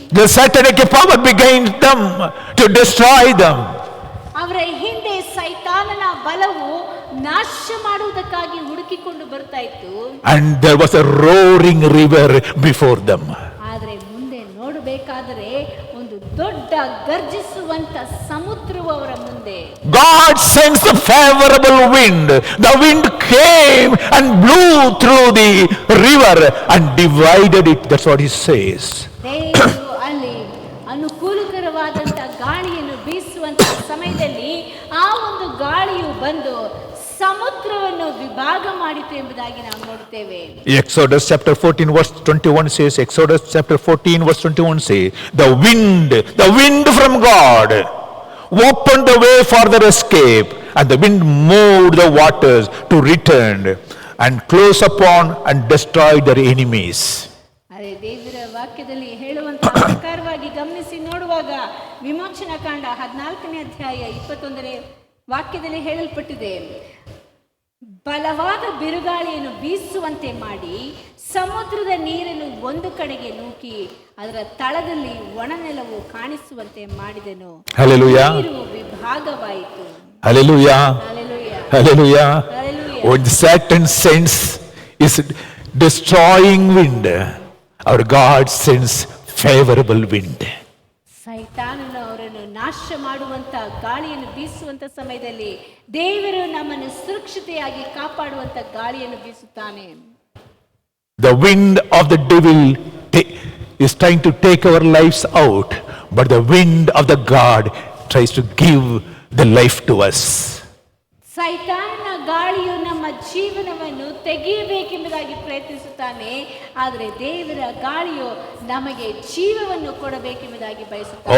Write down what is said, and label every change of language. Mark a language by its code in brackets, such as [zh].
[en] The satanic power began them to destroy them. [kn] ಅವರ ಹಿಂದೆ ಸೈತಾನನ ಬಲವು ನಾಶ ಮಾಡುವುದಕ್ಕಾಗಿ ಹುಡುಕಿಕೊಂಡು ಬರ್ತಾ ಇತ್ತು. [en] And there was a roaring river before them. [kn] ಆದರೆ ಮುಂದೆ ನೋಡಬೇಕಾದರೆ ಒಂದು ದೊಡ್ಡ ಗರ್ಜಿಸುವಂತ ಸಮುದ್ರವು ಅವರ ಮುಂದೆ. [en] God sends the favorable wind. The wind came and blew through the river and divided it. That's what he says. [kn] ದೇವರು ಅಲ್ಲಿ ಅನುಕೂಲಕರವಾದಂತ ಗಾಳಿಯನ್ನು ಬೀಸುವಂತ ಸಮಯದಲ್ಲಿ ಆ ಒಂದು ಗಾಳಿಯು ಬಂದು ಸಮುದ್ರವನ್ನು ವಿಭಾಗ ಮಾಡಿತು ಎಂಬುದಾಗಿ ನಾವು ನೋಡುತ್ತೇವೆ. [en] Exodus chapter 14 verse 21 says, Exodus chapter 14 verse 21 says, the wind from God opened the way for their escape, and the wind moved the waters to return and close upon and destroy their enemies. [kn] ಅದೇ ದೇವರ ವಾಕ್ಯದಲ್ಲಿ ಹೇಳುವಂತಹ ಪ್ರಕಾರವಾಗಿ ಗಮನಿಸಿ ನೋಡುವಾಗ ವಿಮೋಚನಾ ಕಾಂಡ 14ನೇ ಅಧ್ಯಾಯ 21ನೇ ವಾಕ್ಯದಲ್ಲಿ ಹೇಳಲ್ಪಟ್ಟಿದೆ, ಬಲವಾದ ಬಿರುಗಾಳಿಯನ್ನು ಬೀಸುವಂತೆ ಮಾಡಿ ಸಮುದ್ರದ ನೀರನ್ನು ಒಂದು ಕಡೆಗೆ ನೂಕಿ ಅದರ ತಳದಲ್ಲಿ ಒಣನೆಲವು ಕಾಣಿಸುವಂತೆ ಮಾಡಿದನು. ನೀರು ವಿಭಾಗವಾಯಿತು. [en] Hallelujah. Hallelujah. Hallelujah. When Satan sends his destroying wind, our God sends favorable wind. [kn] ಸೈತಾನನು ಅವರನ್ನು ನಾಶ ಮಾಡುವಂತ ಗಾಳಿಯನ್ನು ಬೀಸುವಂತ ಸಮಯದಲ್ಲಿ ದೇವರು ನಮ್ಮನ್ನು ಸುರಕ್ಷತೆಯಾಗಿ ಕಾಪಾಡುವಂತ ಗಾಳಿಯನ್ನು ಬೀಸುತ್ತಾನೆ. [en] The wind of the devil is trying to take our lives out, but the wind of the God tries to give the life to us. [kn] ಸೈತಾನನ ಗಾಳಿಯು ನಮ್ಮ ಜೀವನವನ್ನು ತೆಗೆಯಬೇಕೆಂಬುದಾಗಿ ಪ್ರಯತ್ನಿಸುತ್ತಾನೆ, ಆದರೆ ದೇವರ ಗಾಳಿಯು ನಮಗೆ ಜೀವವನ್ನು ಕೊಡಬೇಕೆಂಬುದಾಗಿ ಬಯಸುತ್ತಾನೆ.